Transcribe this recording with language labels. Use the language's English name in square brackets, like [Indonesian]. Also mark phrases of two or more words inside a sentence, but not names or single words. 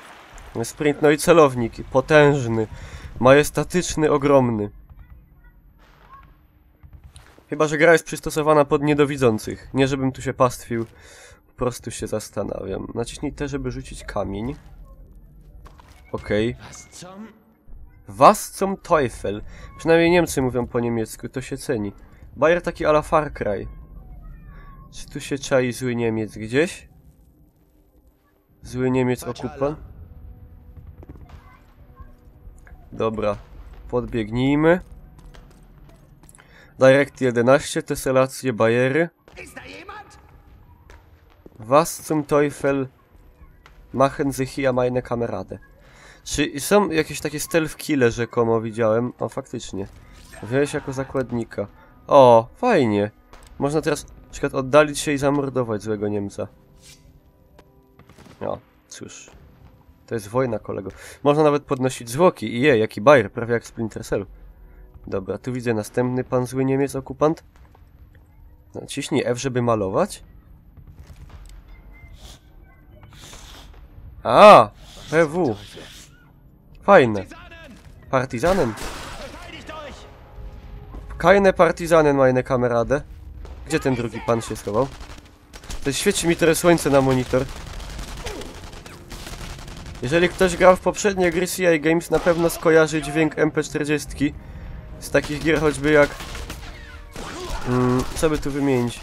[Polish] Sprint, no i celownik. Potężny, majestatyczny, ogromny. Chyba że gra jest przystosowana pod niedowidzących. Nie żebym tu się pastwił. Po prostu się zastanawiam. Naciśnij T, żeby rzucić kamień. Okej. [German] Was zum Teufel. [Polish] Przynajmniej Niemcy mówią po niemiecku, to się ceni. Bayer taki a la Far Cry. Czy tu się czai zły Niemiec gdzieś? Zły Niemiec okupant? Dobra, podbiegnijmy. Direct 11, teselacje, bajery. [German] Was zum Teufel machen Sie hier meine Kamerady. [Polish] Czy są jakieś takie [English] stealth kille [Polish] rzekomo widziałem? O, faktycznie. Wziąłeś jako zakładnika. O, fajnie. Można teraz na przykład oddalić się i zamordować złego Niemca. O, cóż. To jest wojna, kolego. Można nawet podnosić zwłoki. I jaki bajer, prawie jak Splinter Cell. Dobra, tu widzę następny pan zły Niemiec, okupant. Naciśnij F, żeby malować. A, PW. Fajne. Partizanen. [German] Keine Partizanen, meine Kamerady. [Polish] Gdzie ten drugi pan się schował? To świeci mi teraz słońce na monitor. Jeżeli ktoś grał w poprzednie gry CI Games, na pewno skojarzy dźwięk MP40. Z takich gier choćby jak... co by tu wymienić?